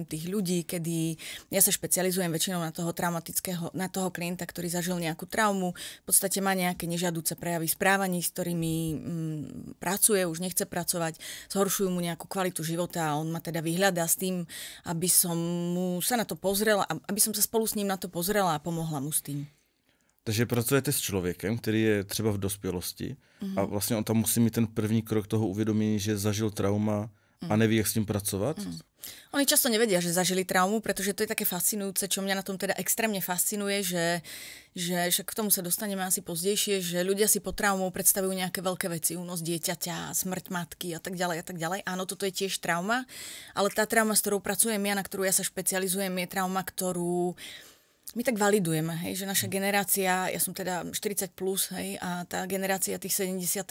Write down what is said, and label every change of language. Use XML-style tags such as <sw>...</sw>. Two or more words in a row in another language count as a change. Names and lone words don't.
<sk>tých ľudí, kedy ja sa špecializujem väčšinou na toho klienta, ktorý zažil nejakú traumu, v podstate má nejaké nežiaduce prejavy správaní, s ktorými pracuje, už nechce pracovať, zhoršujú mu nejakú kvalitu života a on ma teda vyhľadá s tým, aby som mu sa na to pozrela, aby som sa spolu s ním na to pozrela a pomohla mu s tým.</sk> <cs>Takže pracujete s člověkem, který je třeba v dospělosti a vlastně on tam musí mít ten první krok toho uvědomění, že zažil trauma a neví, jak s tím pracovat?</cs> <sk>Oni často nevedia, že zažili traumu, pretože to je také fascinujúce, čo mňa na tom teda extrémne fascinuje, že však k tomu sa dostaneme asi pozdejšie, že ľudia si pod traumou predstavujú nejaké veľké veci, únos dieťaťa, smrť matky a tak ďalej a tak ďalej. Áno, toto je tiež trauma, ale tá trauma, s ktorou pracujem ja, na ktorú ja sa špecializujem, je trauma, ktorú my tak validujeme, hej, že naša generácia, ja som teda 40+, hej, a tá generácia tých 70.</sk>